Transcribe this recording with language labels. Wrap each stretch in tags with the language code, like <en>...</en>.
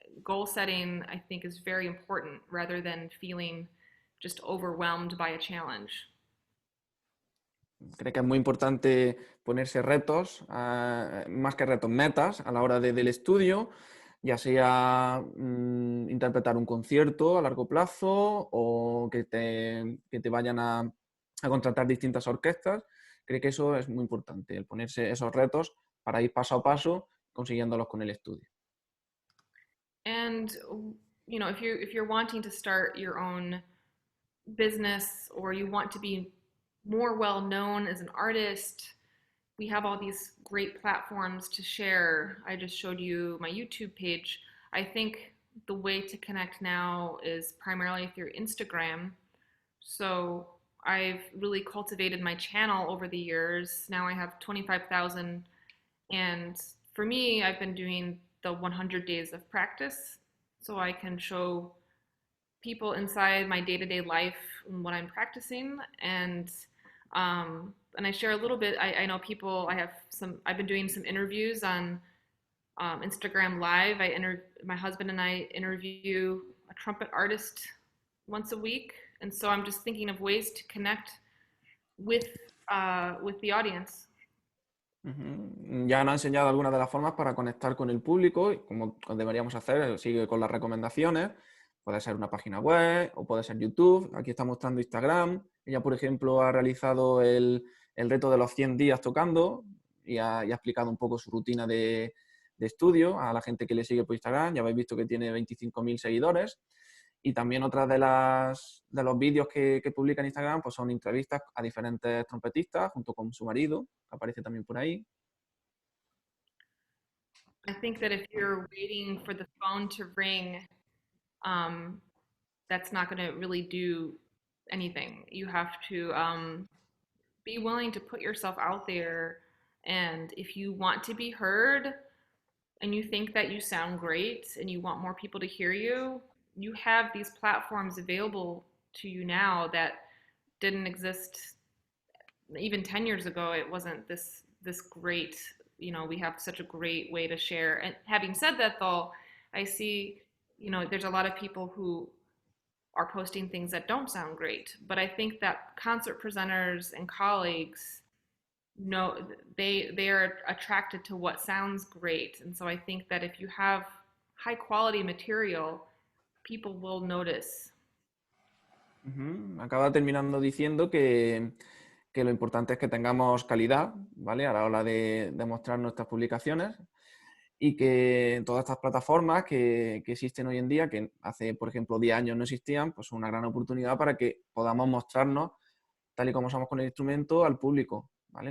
<en>Goal setting, I think, is very important rather than feeling just overwhelmed by a challenge.</en> <es>Creo que es muy importante ponerse retos, más que retos, metas a la hora del estudio, ya sea interpretar un concierto a largo plazo o que te vayan a contratar distintas orquestas, Creo que eso es muy importante, el ponerse esos retos para ir paso a paso consiguiéndolos con el estudio.</es> <en>And you know, if you're wanting to start your own business or you want to be more well known as an artist, we have all these great platforms to share. I just showed you my YouTube page. I think the way to connect now is primarily through Instagram. So I've really cultivated my channel over the years. Now I have 25,000. And for me, I've been doing the 100 days of practice so I can show people inside my day-to-day life and what I'm practicing. And I share a little bit. I know people. I've been doing some interviews on Instagram Live. My husband and I interview a trumpet artist once a week, and so I'm just thinking of ways to connect with the audience.</en> <es>Ya nos ha enseñado algunas de las formas para conectar con el público, y como deberíamos hacer, sigue con las recomendaciones. Puede ser una página web o puede ser YouTube. Aquí está mostrando Instagram. Ella, por ejemplo, ha realizado el reto de los 100 días tocando y ha explicado un poco su rutina de estudio a la gente que le sigue por Instagram. Ya habéis visto que tiene 25.000 seguidores. Y también otras de los vídeos que publica en Instagram pues son entrevistas a diferentes trompetistas junto con su marido, que aparece también por ahí.</es> <en>I think that if you're waiting for the phone to ring, that's not going to really do anything. You have to be willing to put yourself out there. And if you want to be heard and you think that you sound great and you want more people to hear you, you have these platforms available to you now that didn't exist even 10 years ago. It wasn't this great, you know, we have such a great way to share. And having said that, though, I see, you know, there's a lot of people who are posting things that don't sound great. But I think that concert presenters and colleagues know they are attracted to what sounds great. And so I think that if you have high quality material, people will notice.</en> <es>Acaba terminando diciendo que lo importante es que tengamos calidad, ¿vale? A la hora de mostrar nuestras publicaciones, y que todas estas plataformas que existen hoy en día, que hace, por ejemplo, 10 años no existían, pues son una gran oportunidad para que podamos mostrarnos tal y como somos con el instrumento al público, ¿vale?</es>